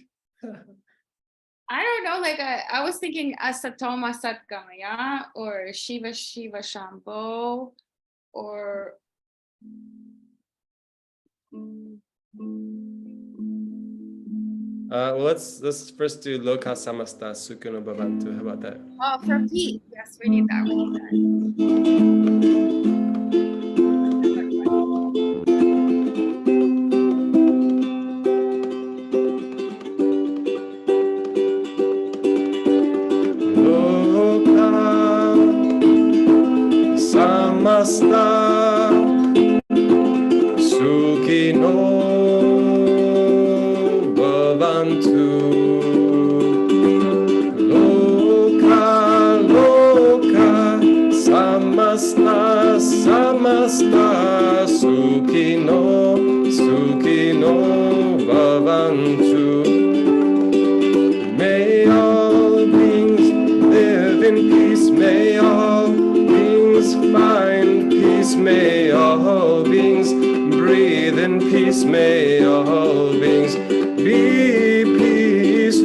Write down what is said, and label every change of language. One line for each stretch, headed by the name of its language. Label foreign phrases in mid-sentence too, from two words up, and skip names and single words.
English: I don't know. Like I was thinking
Sanskrit: Asatoma Satgamaya
English: or
Sanskrit: Shiva Shiva Shambho
English: or well, let's first do
Sanskrit: Lokah Samastah Sukinho Bhavantu.
English: How about that? Oh, for peace. Yes, we need that.
Sanskrit: Lokah Samastah Sukinho Bhavantu. Lokah, Lokah Samastah, Samastah Sukinho, Sukinho Bhavantu.
English: May all beings live in peace, may all beings find peace, may all beings breathe in peace, may all beings be peace.